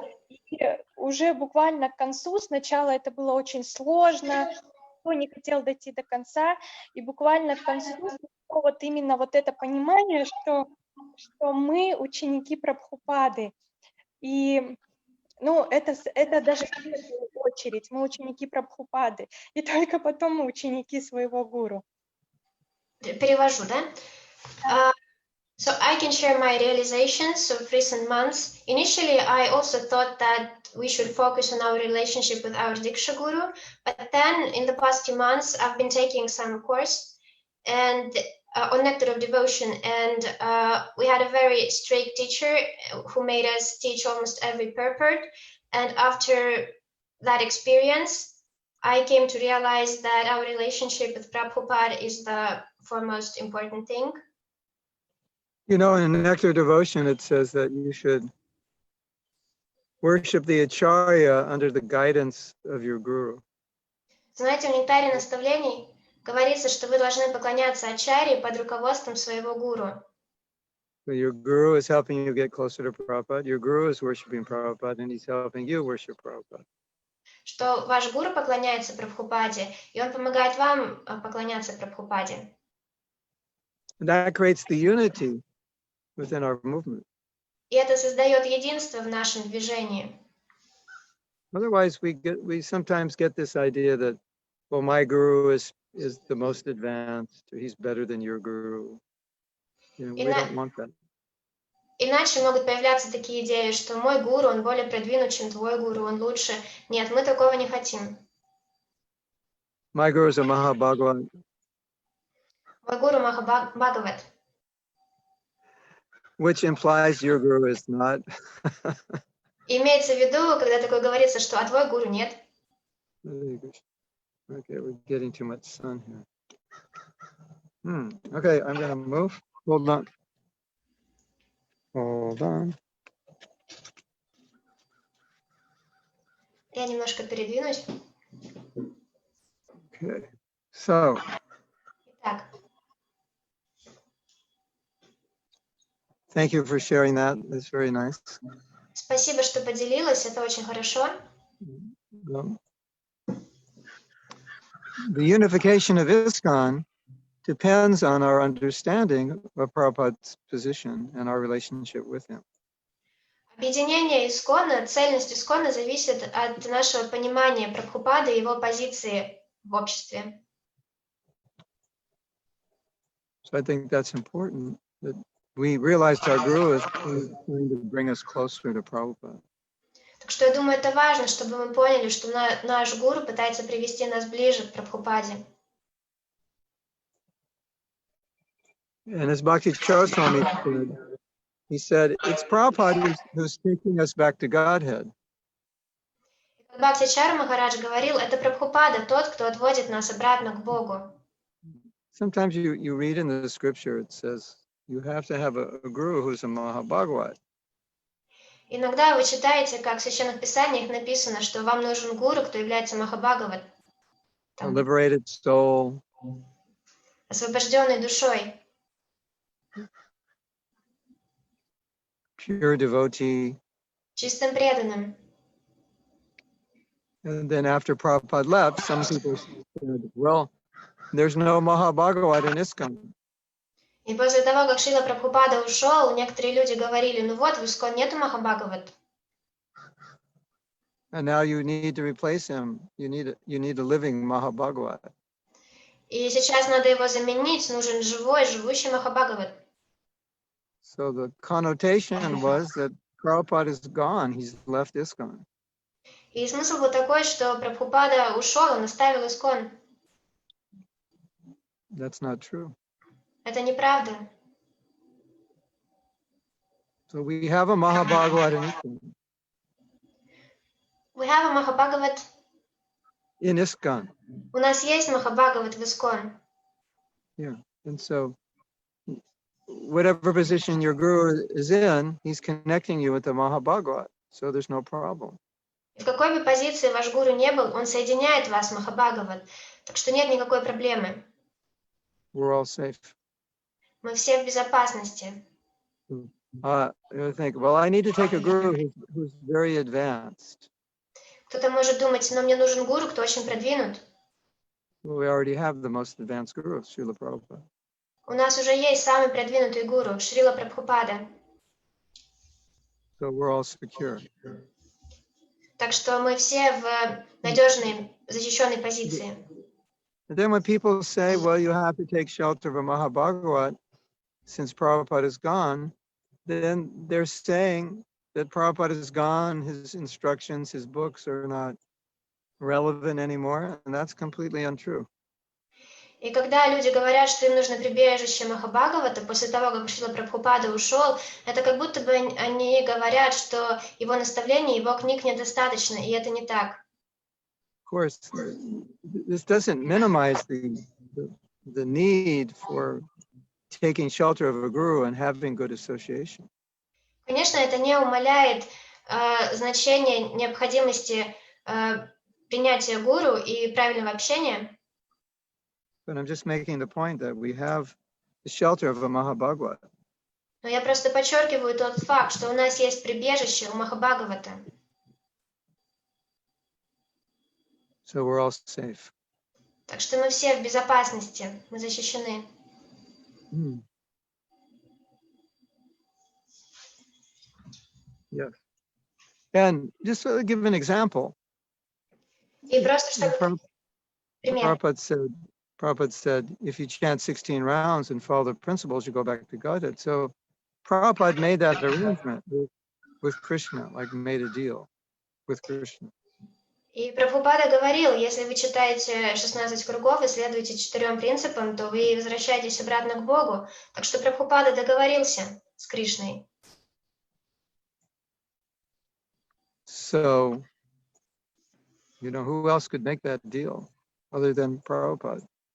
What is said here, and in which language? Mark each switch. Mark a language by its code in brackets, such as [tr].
[ru] И уже буквально к концу, сначала это было очень сложно, никто не хотел дойти до конца, и буквально к концу вот именно вот это понимание, что мы ученики Прабхупады. И ну, это даже в первую очередь, мы ученики Прабхупады, и только потом мы ученики своего гуру. Перевожу, да? [en] So I can share my realizations of recent months. Initially, I also thought that we should focus on our relationship with our Diksha Guru, but then in the past few months, I've been taking some course and on Nectar of Devotion, and we had a very strict teacher who made us teach almost every purport. And after that experience, I came to realize that our relationship with Prabhupada is the foremost important thing. You know, in Nectar Devotion, it says that you should worship the Acharya under the guidance of your guru. [ru] Знаете, в Нектаре наставлений говорится, что вы должны поклоняться Ачарье под руководством своего гуру. [en] So your guru is helping you get closer to Prabhupada. Your guru is worshiping Prabhupada, and he's helping you worship Prabhupada. [ru] Что ваш гуру поклоняется Прабхупаде, и он помогает вам поклоняться Прабхупаде. [en] And that creates the unity within our movement. [ru] И это создает единство в нашем движении. [en] Otherwise, we sometimes get this idea that, well, my guru is the most advanced, or he's better than your guru. You know, we don't want that. [ru] Иначе могут появляться такие идеи, что мой гуру, он более продвинут, чем твой гуру, он лучше. Нет, мы такого не хотим. [en] My guru is a Mahabhagavat. [ru] Мой гуру Махабхагават. [en] Which implies your guru is not. [ru] Имеется в виду, когда такое говорится, что а твой гуру нет. [en] Okay, we're getting too much sun here. Okay, I'm going to move. Hold on. Hold on. [ru] Я немножко передвинусь. [en] Okay, so. [ru] Итак. [en] Thank you for sharing that. That's very nice. [ru] Спасибо, что поделилась. Это очень хорошо. [en] The unification of ISKCON depends on our understanding of Prabhupada's position and our relationship with him. [ru] Объединение Искона, цельность Искона зависит от нашего понимания Прабхупады и его позиции в обществе. [en] So I think that's important, that we realized our guru is going to bring us closer to Prabhupada. [ru] Так что я думаю, это важно, чтобы мы поняли, что наш гуру пытается привести нас ближе к Прабхупаде. [en] And as Bhakti Chariswami said, he said, it's Prabhupada who's taking us back to Godhead. [ru] Как Бхактичара Махарадж говорил, это Прабхупада, тот, кто отводит нас обратно к Богу. [en] Sometimes you read in the scripture, it says, you have to have a guru who's a Mahabhagavat. [ru] Иногда вы читаете, как в Священных Писаниях написано, что вам нужен гуру, кто является Махабхагават. [en] A liberated soul. [ru] Освобожденный душой. [en] Pure devotee. [ru] Чистым преданным. [en] And then after Prabhupada left, some people said, well, there's no Mahabhagavat in ISKCON. [ru] И после того, как Шрила Прабхупада ушел, некоторые люди говорили, ну вот, в Искон нету Махабхагават. [en] And now you need to replace him. You need a living Mahabhagavat. [ru] И сейчас надо его заменить, нужен живущий Махабхагават. [en] So the connotation was that Prabhupada is gone. He's left ISKCON. [ru] И смысл был такой, что Прабхупада ушел, он оставил Искон. [en] That's not true. [ru] Это неправда. [en] So we have a Mahabhagavad in ISKCON. We have a Махабхагават. In ISKCON. [ru] У нас есть Махабхагават в Искон. [en] Yeah. And so whatever position your guru is in, he's connecting you with the Mahabhagavad. So there's no problem. [ru] В какой бы позиции ваш гуру не был, он соединяет вас с Махабхагават. Так что нет никакой проблемы. [en] We're all safe. [ru] Мы все в безопасности. [en] You think, well, I need to take a guru who's very advanced. [ru] Кто-то может думать, но мне нужен гуру, кто очень продвинут. [en] Well, we already have the most advanced guru, Srila Prabhupada. [ru] У нас уже есть самый продвинутый гуру, Шрила Прабхупада. [en] So we're all secure. [ru] Так что мы все в надежной, защищенной позиции. [en] And then when people say, well, you have to take shelter of a Mahabhagavat since Prabhupada is gone, then they're saying that Prabhupada is gone, his instructions, his books are not relevant anymore, and that's completely untrue. [ru] И когда люди говорят, что им нужно прибежище Махабхагавата после того, как Шрила Прабхупада ушел, это как будто бы они говорят, что его наставлений, его книг недостаточно, и это не так. [en] Of course, this doesn't minimize the need for taking shelter of a guru and having good association. [ru] Конечно, это не умаляет значение необходимости принятия гуру и правильного общения. [en] But I'm just making the point that we have the shelter of a Mahabhagavad. [ru] Но я просто подчеркиваю тот факт, что у нас есть прибежище у Махабхагавата. [en] So we're all safe. [ru] Так что мы все в безопасности, мы защищены. [en] Yes. And just to give an example, [ru] И просто чтобы пример. [en] Prabhupada said, if you chant 16 rounds and follow the principles, you go back to Godhead. So Prabhupada made that arrangement with Krishna, like made a deal with Krishna. [ru] И Прабхупада говорил, если вы читаете 16 кругов и следуете 4 принципам, то вы возвращаетесь обратно к Богу. Так что Прабхупада договорился с Кришной. [en] So, who else could make that deal other than Prabhupada?